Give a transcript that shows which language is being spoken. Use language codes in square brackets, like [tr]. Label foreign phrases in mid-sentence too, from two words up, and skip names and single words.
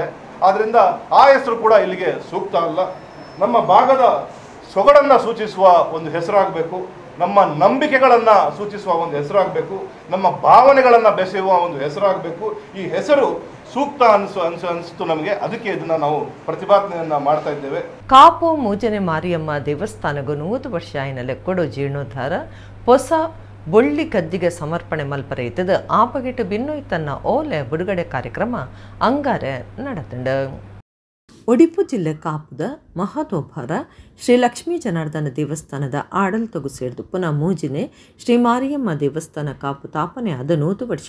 [kn] ಆದ್ದರಿಂದ ಆ ಹೆಸರು ಕೂಡ ಇಲ್ಲಿಗೆ ಸೂಕ್ತ ಅಲ್ಲ. ನಮ್ಮ ಭಾಗದ ಸೊಗಡನ್ನು ಸೂಚಿಸುವ ಒಂದು ಹೆಸರಾಗಬೇಕು, ನಮ್ಮ ನಂಬಿಕೆಗಳನ್ನು ಸೂಚಿಸುವ ಒಂದು ಹೆಸರಾಗಬೇಕು, ನಮ್ಮ ಭಾವನೆಗಳನ್ನು ಬೆಸೆಯುವ ಒಂದು ಹೆಸರಾಗಬೇಕು. ಈ ಹೆಸರು ಸೂಕ್ತ ಅನಿಸ್ತು ನಮಗೆ. ಅದಕ್ಕೆ ಇದನ್ನು ನಾವು ಪ್ರತಿಪಾದನೆಯನ್ನು ಮಾಡ್ತಾ ಇದ್ದೇವೆ. [tcy] ಕಾಪು ಮೂಜನೆ ಮಾರಿಯಮ್ಮ ದೇವಸ್ಥಾನಗೂ 100 ವರ್ಷ ಆಯ್ನಲೆ ಕೊಡು ಜೀರ್ಣೋದ್ಧಾರ ಹೊಸ ಬೊಳ್ಳಿ ಗದ್ದಿಗೆ ಸಮರ್ಪಣೆ ಮಲ್ಪರೆ ಇದ್ದದು ಆ ಬಗೆಟ್ ಬಿನ್ನೋಯ್ ತನ್ನ ಓಲೆ ಬಿಡುಗಡೆ ಕಾರ್ಯಕ್ರಮ ಅಂಗಾರೆ ನಡೆತಂಡ. ಒಡಿಪು ಜಿಲ್ಲೆ ಕಾಪುದ ಮಹದೋಭಾರ ಶ್ರೀ ಲಕ್ಷ್ಮೀ ಜನಾರ್ದನ ದೇವಸ್ಥಾನದ ಆಡಳಿತಗೂ ಸೇರಿದುಪ್ಪನ ಮೂಜಿನೆ ಶ್ರೀ ಮಾರಿಯಮ್ಮ ದೇವಸ್ಥಾನ ಕಾಪು ತಾಪನೆ ಆದ 100 ವರ್ಷ